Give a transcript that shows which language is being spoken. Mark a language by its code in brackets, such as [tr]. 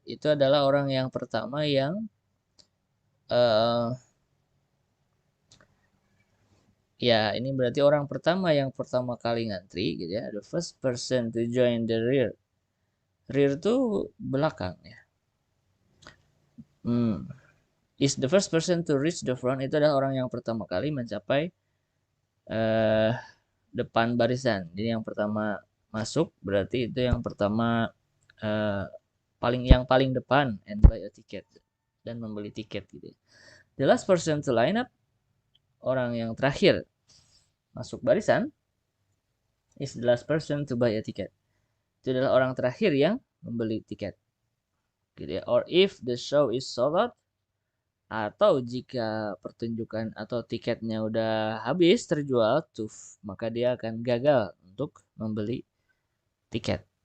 [id] Itu adalah orang yang pertama yang uh, ya ini berarti orang pertama yang pertama kali ngantri gitu ya. [en] The first person to join the rear. [id] Rear tuh belakang ya. [en] Is the first person to reach the front, [id] itu adalah orang yang pertama kali mencapai uh, depan barisan. Jadi yang pertama masuk berarti itu yang pertama uh, paling depan [en] and buy a ticket, [id] dan membeli tiket gitu. [en] The last person to line up, [id] orang yang terakhir masuk barisan [en] is the last person to buy a ticket. [id] Itu adalah orang terakhir yang membeli tiket. Gitu ya. [en] Or if the show is sold out, [id] atau jika pertunjukan atau tiketnya udah habis terjual, maka dia akan gagal untuk membeli tiket.